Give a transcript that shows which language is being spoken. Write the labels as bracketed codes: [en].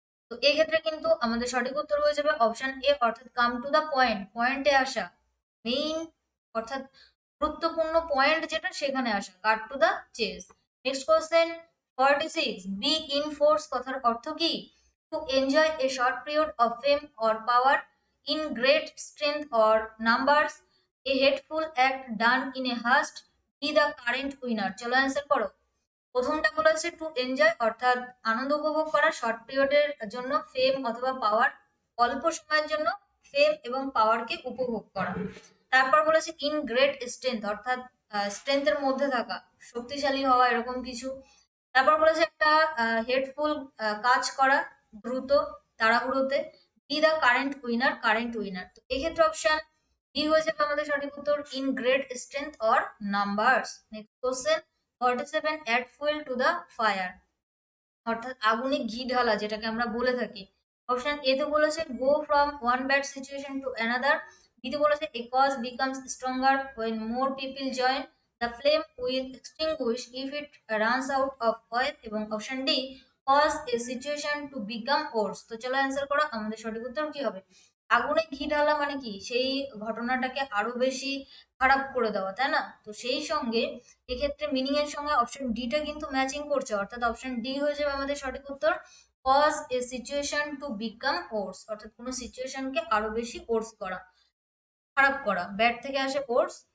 [bn] তো এই ক্ষেত্রে কিন্তু আমাদের সঠিক উত্তর হয়ে যাবে অপশন এ, অর্থাৎ [en] come to the point, [bn] পয়েন্টে আসা, মেইন অর্থাৎ গুরুত্বপূর্ণ পয়েন্ট যেটা সেখানে আসা, [en] Cut to the chase. [bn] Next question 46, [en] be in force [bn] কথার অর্থ কি? [en] to enjoy a short period of fame or power in great strength or numbers, a hateful act done in a haste, be the current winner. [bn] চলো answer করো। প্রথমটা বলেছে [en] to enjoy [bn] অর্থাৎ আনন্দ উপভোগ করা শর্ট পিরিয়ডের জন্য ফেম অথবা পাওয়ার, অল্প সময়ের জন্য ফেম এবং পাওয়ারকে উপভোগ করা। তারপর বলেছে [en] in great strength [bn] অর্থাৎ স্ট্রেংথের মধ্যে থাকা, শক্তিশালী হওয়া এরকম কিছু। তারপর বলেছে একটা হেডফুল কাজ করা দ্রুত, তাড়াহুড়োতে। [en] Be the current winner. [bn] তো এক্ষেত্রে অপশন বি হয়ে যাবে আমাদের সঠিক উত্তর, [en] In great strength or numbers. [bn] Next question 47 [en] add fuel to the fire [bn] অর্থাৎ আগুনে ঘি ঢালা যেটাকে আমরা বলে থাকি। অপশন এ তে বলেছে [en] Go from one bad situation to another. [bn] B তে বলেছে [en] A cause becomes stronger when more people join the flame will extinguish if it runs out of oil। এবং option D cause a situation to become worse। [bn] তো চলো answer করো, আমাদের সঠিক উত্তর কি হবে? আগুনে ঘি ঢালা মানে কি, সেই ঘটনাটাকে আরো বেশি খারাপ করে দেওয়া, তাই না? তো সেই সঙ্গে এক্ষেত্রে মিনিং এর সঙ্গে অপশন ডিটা কিন্তু ম্যাচিং করছে, অর্থাৎ অপশন ডি হয়ে যাবে আমাদের সঠিক উত্তর, [en] cause a situation to become worse [bn] অর্থাৎ কোনো সিচুয়েশনকে আরো বেশি ওর্স করা, খারাপ করা। ব্যাড থেকে আসে ওর্স।